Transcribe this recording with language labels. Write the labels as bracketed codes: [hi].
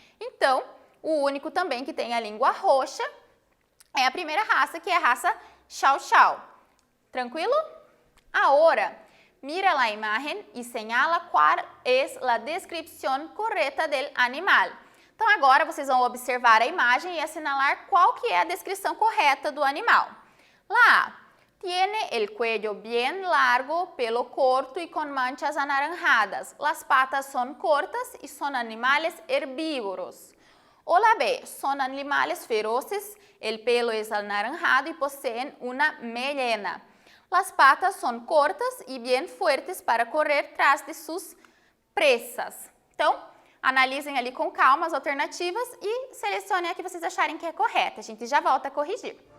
[pt] Então, o único também que tem a língua roxa é a primeira raça, que é a raça Chow Chow. Tranquilo? Agora, mira a imagem e señala qual é a descrição correta do animal. Então, agora vocês vão observar a imagem e assinalar qual que é a descrição correta do animal. [es] Lá, tiene el cuello bien largo, pelo corto y con manchas anaranjadas. Las patas son cortas y son animales herbívoros. O la B, son animales feroces, el pelo es anaranjado y poseen una melena. Las patas son cortas y bien fuertes para correr tras de sus presas. [pt] Então, analisem ali com calma as alternativas e selecionem a que vocês acharem que é correta. A gente já volta a corrigir.